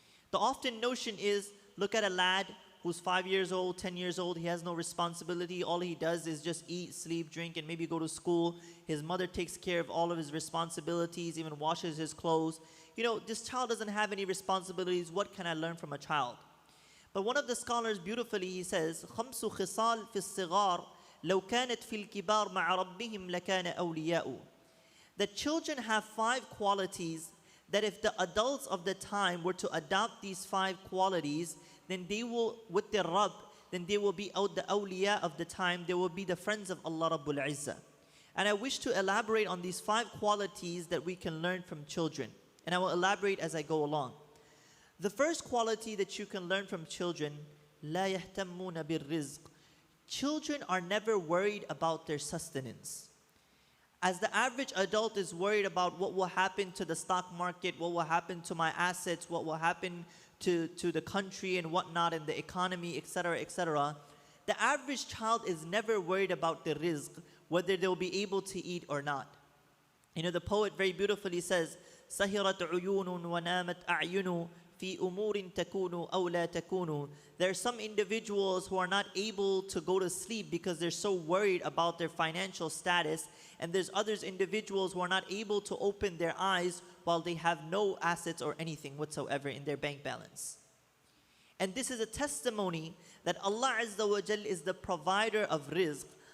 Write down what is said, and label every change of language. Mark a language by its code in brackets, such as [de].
[en] The often notion is, look at a lad who's 5 years old, 10 years old, he has no responsibility, all he does is just eat, sleep, drink, and maybe go to school. His mother takes care of all of his responsibilities, even washes his clothes. This child doesn't have any responsibilities, what can I learn from a child? But one of the scholars beautifully, he says, [ar] خمس خصال في الصغار لو كانت في الكبار مع ربهم لكان أولياء. [en] That children have 5 qualities that if the adults of the time were to adopt these 5 qualities, then they will, with their Rabb, then they will be the awliya of the time, they will be the friends of Allah Rabbul Izzah. And I wish to elaborate on these 5 qualities that we can learn from children. And I will elaborate as I go along. The first quality that you can learn from children, [ar] لا يهتمون بالرزق. [en] Children are never worried about their sustenance. As the average adult is worried about what will happen to the stock market, what will happen to my assets, what will happen to the country and whatnot and the economy, etc., the average child is never worried about the rizq, whether they'll be able to eat or not. The poet very beautifully says, [ar] سهرت عيون ونامت أعين في أمور تكون أو لا تكون. [en] There are some individuals who are not able to go to sleep because they're so worried about their financial status, and there's others individuals who are not able to open their eyes while they have no assets or anything whatsoever in their bank balance. And this is a testimony that Allah Azza wa Jal is the provider of rizq.